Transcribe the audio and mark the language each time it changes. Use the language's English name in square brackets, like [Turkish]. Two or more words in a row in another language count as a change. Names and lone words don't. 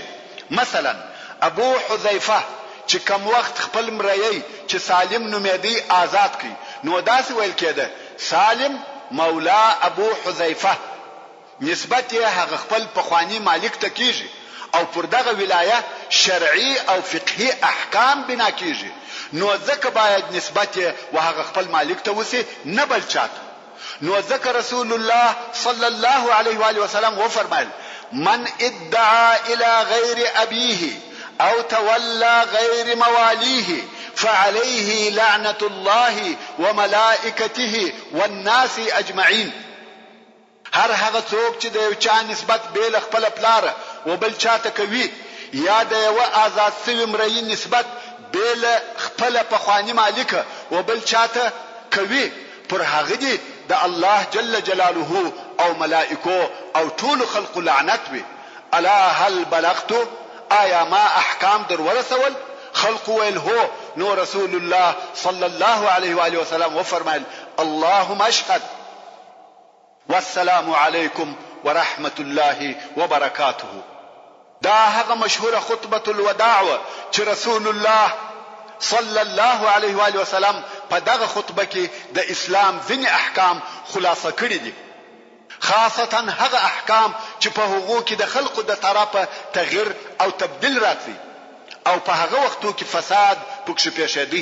[Pashto] مثلا ابو حذیفه چې کم وخت خپل مریی چې سالم نومېدی آزاد کړي، نو دا سی ویل کېده سالم مولا ابو حذیفه، نسبت یې هغه خپل پخوانی مالک ته کیږي. او پر دغه ولایه شرعي او فقهي احکام بنا کیږي. نو ځکه باید نسبت یې هغه خپل مالک ته وسی، نه بل چاته. نو ځکه [Arabic] رسول الله صلی الله علیه و آله وسلم [Pashto] و فرمایل [Arabic] من ادعى الى غیر ابيه او تولى غیر مواليه فعليه لعنة الله وملائكته والناس اجمعين. [Pashto] هر هغه څوک چې د یو چا نسبت بیل خپل پلار او بل چاته کوي یا د یو آزاد سوي مرئی نسبت بیل خپل پخوانی مالک او بل چاته کوي پر هغه دي د الله [Arabic] جل جلاله [Pashto] او ملائکو او ټول خلق لعنت وي. [Arabic] الا هل بلغت؟ [Pashto] آیا ما احکام در ورسول؟ خلق ویل هو. [Arabic] نو رسول الله صلی الله علیه و آله وسلم وفرمایل اللهم اشهد والسلام علیکم ورحمت الله وبرکاته. [Pashto] دا هغه مشهوره خطبه الوداع چې رسول الله [Arabic] صلی الله علیه و آله وسلم [Pashto] په دغه خطبه کې د اسلام ځینې احکام خلاصه کړي دي، خاصتا هغه احکام چې په هغو کې د خلقو د طرفه تغییر او تبديل راځي او په هغه وختو کې فساد پکښې پیښېدی.